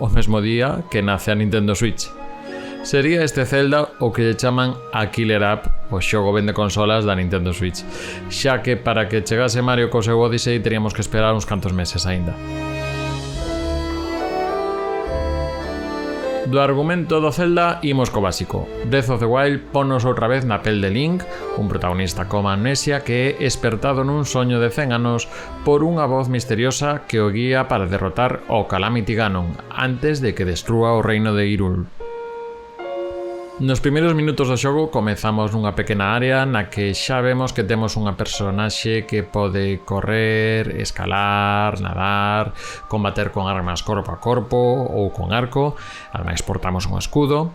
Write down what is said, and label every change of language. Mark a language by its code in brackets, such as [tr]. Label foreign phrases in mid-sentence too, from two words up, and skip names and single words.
[gl] O mesmo día que nace a Nintendo Switch. Sería este Zelda o que lle chaman a [en] Killer App, [gl] o xogo vende consolas da Nintendo Switch, xa que para que chegase Mario co seu Odyssey teríamos que esperar uns cantos meses aínda. Do argumento do Zelda imos co básico. Breath of the Wild ponnos outra vez na pel de Link, un protagonista con amnesia que é espertado nun soño de 100 anos por unha voz misteriosa que o guía para derrotar o Calamity Ganon antes de que destrúa o reino de Hyrule. Nos primeiros minutos do xogo comezamos nunha pequena área na que xa vemos que temos unha personaxe que pode correr, escalar, nadar, combater con armas corpo a corpo ou con arco, ademais portamos un escudo.